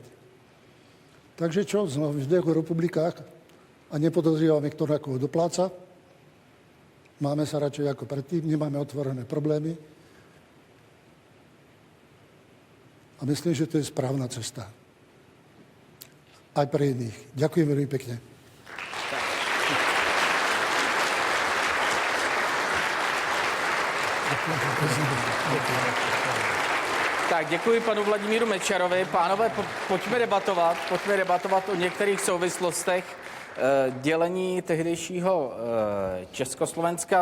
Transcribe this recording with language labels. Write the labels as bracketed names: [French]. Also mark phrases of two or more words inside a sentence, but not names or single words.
[Slovak] Takže čo, sme v dvoch republikách a nepodozrívame, kto na koho dopláca. Máme sa radšej ako predtým, nemáme otvorené problémy. A myslím, že to je správna cesta. Aj pre iných. Ďakujem veľmi pekne. [Czech] Tak děkuji panu Vladimíru Mečiarovi. Pánové, pojďme debatovat o některých souvislostech dělení tehdejšího Československa.